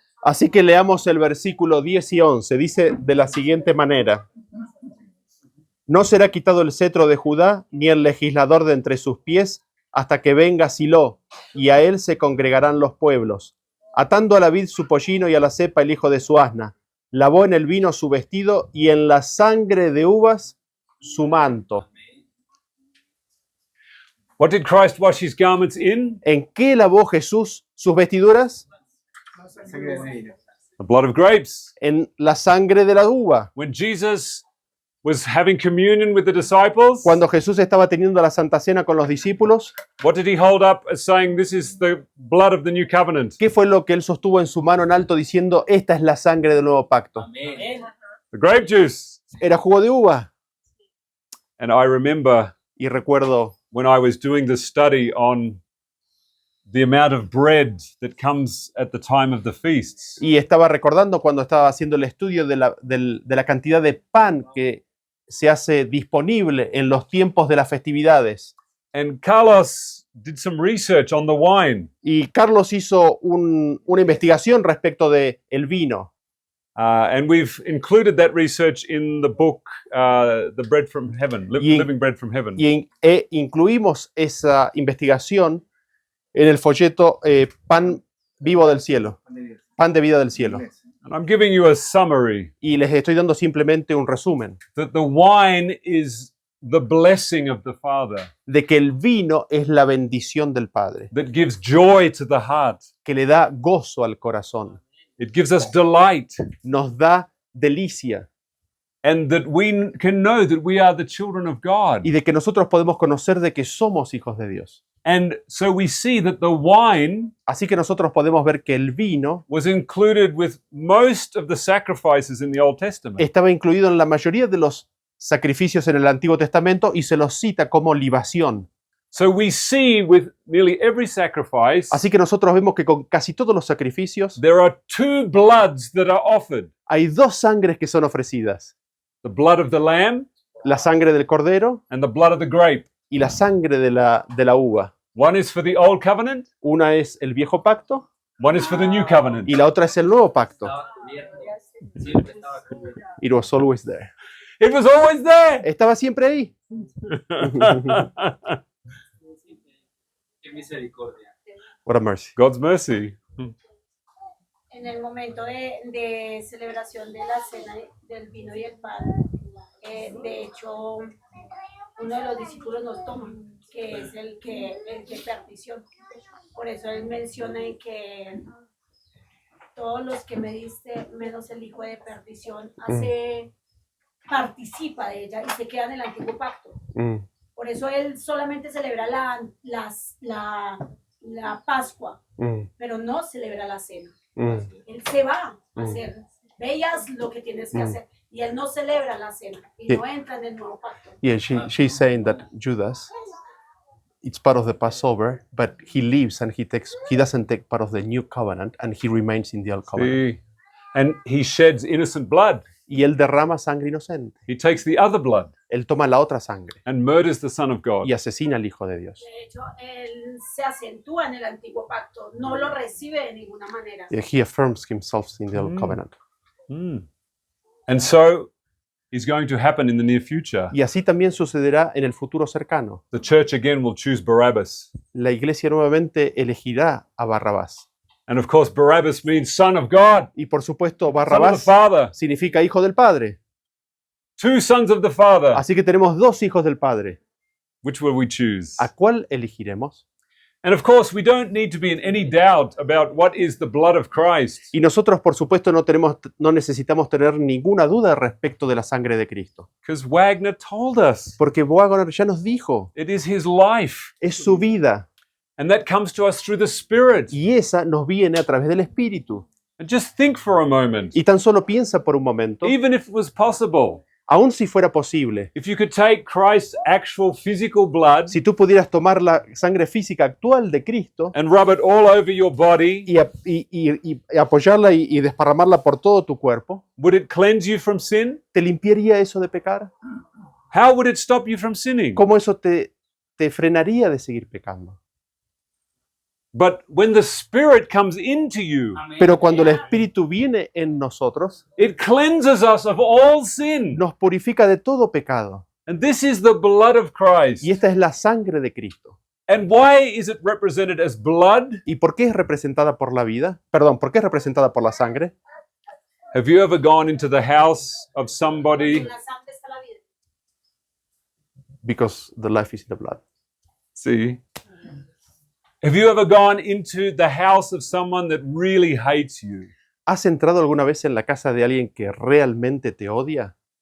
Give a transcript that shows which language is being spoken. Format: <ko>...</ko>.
<es>Así que leamos el versículo 10 y 11. Dice de la siguiente manera: No será quitado el cetro de Judá, ni el legislador de entre sus pies, hasta que venga Silo, y a él se congregarán los pueblos. Atando a la vid su pollino y a la cepa el hijo de su asna. Lavó en el vino su vestido y en la sangre de uvas su manto.</es> <en>What did Christ wash his garments in?</en> <es>¿En qué lavó Jesús sus vestiduras?</es> <en>The blood of grapes.</en> <es>En la sangre de la uva.</es> <en>When Jesus was having communion with the disciples,</en> <es>Cuando Jesús estaba teniendo la Santa Cena con los discípulos,</es> <en>what did he hold up as saying, this is the blood of the new covenant?</en> <es>¿qué fue lo que él sostuvo en su mano en alto diciendo, esta es la sangre del nuevo pacto? Amén.</es> <en>The grape juice.</en> <es>Era jugo de uva.</es> <en>And I remember</en> <es>Y recuerdo</es> <en>when I was doing the study on the amount of bread that comes at the time of the feasts.</en> <es>y estaba recordando cuando estaba haciendo el estudio de la cantidad de pan que se hace disponible en los tiempos de las festividades.</es> <en>And Carlos did some research on the wine.</en> <es>Y Carlos hizo una investigación respecto de el vino.</es> <en>And we've included that research in the book, The Bread from Heaven, Living Bread from Heaven.</en> <es>Incluimos esa investigación en el folleto Pan Vivo del Cielo, Pan de Vida del Cielo.</es> <en>And I'm giving you a summary</en> <es>Y les estoy dando simplemente un resumen</es> <en>that the wine is the blessing of the Father</en> <es>de que el vino es la bendición del Padre,</es> <en>that gives joy to the heart.</en> <es>que le da gozo al corazón,</es> <en>It gives us delight,</en> <es>nos da delicia</es> <en>and that we can know that we are the children of God.</en> <es>y de que nosotros podemos conocer de que somos hijos de Dios.</es> <en>And so we see that the wine</en> <es>Así que nosotros podemos ver que el vino</es> <en>was included with most of the sacrifices in the Old Testament.</en> <es>estaba incluido en la mayoría de los sacrificios en el Antiguo Testamento y se los cita como libación.</es> <en>So we see with nearly every sacrifice,</en> <es>Así que nosotros vemos que con casi todos los sacrificios</es> <en>there are two bloods that are offered.</en> <es>hay dos sangres que son ofrecidas.</es> <en>The blood of the lamb</en> <es>La sangre del cordero</es> <en>and the blood of the grape.</en> <es>y la sangre de la uva.</es> <en>One is for the old covenant,</en> <es>Una es el viejo pacto</es> <en>one is for the new covenant.</en> <es>y la otra es el nuevo pacto. Estaba cubierto. Siempre estaba cubierto.</es> <en>It was always there. It was always there.</en> <es>Estaba siempre ahí. Qué misericordia.</es> <en>What a mercy. God's mercy.</en> <es>En el momento de celebración de la cena del vino y el pan, de hecho, uno de los discípulos nos toma, que es el de perdición. Por eso él menciona en que todos los que me diste, menos el hijo de perdición, participa de ella y se queda en el antiguo pacto. Por eso él solamente celebra la Pascua, pero no celebra la cena. Él se va a hacer veas lo que tienes que hacer. Y él no celebra la cena y Sí. no entra en el nuevo pacto.</es> <en>Yeah, she's saying that Judas, it's part of the Passover, but he leaves and he doesn't take part of the new covenant and he remains in the old covenant. See? And he sheds innocent blood.</en> <es>Y él derrama sangre inocente.</es> <en>He takes the other blood</en> <es>Él toma la otra sangre</es> <en>and murders the Son of God.</en> <es>y asesina al Hijo de Dios. De hecho, él se acentúa en el antiguo pacto, no lo recibe de ninguna manera.</es> <en>Yeah, he affirms himself in the old covenant. Mm. And so is going to happen in the near future.</en> <es>Y así también sucederá en el futuro cercano.</es> <en>The church again will choose Barabbas.</en> <es>La iglesia nuevamente elegirá a Barrabás.</es> <en>And of course, Barabbas means Son of God,</en> <es>Y por supuesto,</es> <en>Son of the</en> <es>Barrabás</es> <en>Father.</en> <es>significa hijo del Padre.</es> <en>Two sons of the Father.</en> <es>Así que tenemos dos hijos del Padre.</es> <en>Which will we choose?</en> <es>¿A cuál elegiremos?</es> <en>And of course, we don't need to be in any doubt about what is the blood of Christ.</en> <es>Y nosotros, por supuesto, no necesitamos tener ninguna duda respecto de la sangre de Cristo.</es> <en>Because Wagner told us</en> <es>Porque Wagner ya nos dijo,</es> <en>it is his life.</en> <es>es su vida.</es> <en>And that comes to us through the Spirit.</en> <es>Y esa nos viene a través del Espíritu.</es> <en>And just think for a moment,</en> <es>Y tan solo piensa por un momento,</es> <en>even if it was possible,</en> <es>aun si fuera posible,</es> <en>if you could take Christ's actual physical blood</en> <es>si tú pudieras tomar la sangre física actual de Cristo</es> <en>and rub it all over your body,</en> <es>y apoyarla y desparramarla por todo tu cuerpo,</es> <en>would it cleanse you from sin?</en> <es>¿te limpiaría eso de pecar?</es> <en>How would it stop you from sinning?</en> <es>¿Cómo eso te frenaría de seguir pecando?</es> <en>But when the Spirit comes into you,</en> <es>Amén. Pero cuando el Espíritu viene en nosotros,</es> <en>it cleanses us of all sin.</en> <es>nos purifica de todo pecado.</es> <en>And this is the blood of Christ.</en> <es>Y esta es la sangre de Cristo.</es> <en>And why is it represented as blood?</en> <es>¿Y por qué es representada por la vida? Perdón, ¿por qué es representada por la sangre?</es> <en>Have you ever gone into the house of somebody?</en> <es>En la sangre está la vida.</es> <en>Because the life is in the blood. See? Have you ever gone into the house of someone that really hates you?</en> <es>¿Has entrado alguna vez en la casa de alguien que realmente te odia?</es>